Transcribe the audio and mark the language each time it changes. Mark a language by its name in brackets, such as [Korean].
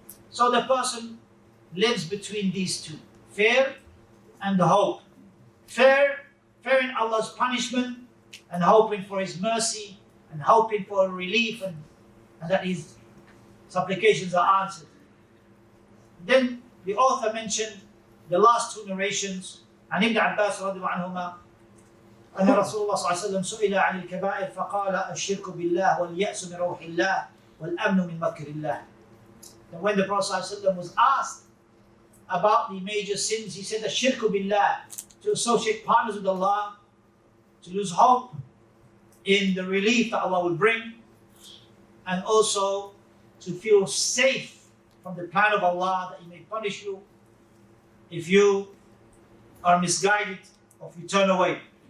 [English] So the person lives between these two, fear and hope. Fearing Allah's punishment and hoping for His mercy and hoping for relief and that His supplications are answered. Then the author mentioned the last two narrations. [Arabic] عن ابن عباس رضي الله عنهما أن رسول الله صلى الله عليه وسلم سئل عن الكبائر فقال الشرك بالله واليأس من روح الله والأمن من مكر الله. [English] And when the Prophet ﷺ was asked about the major sins, he said, "Ashirku billah," to associate partners with Allah, to lose hope in the relief that Allah will bring, and also to feel safe from the plan of Allah that He may punish you if you are misguided or if you turn away.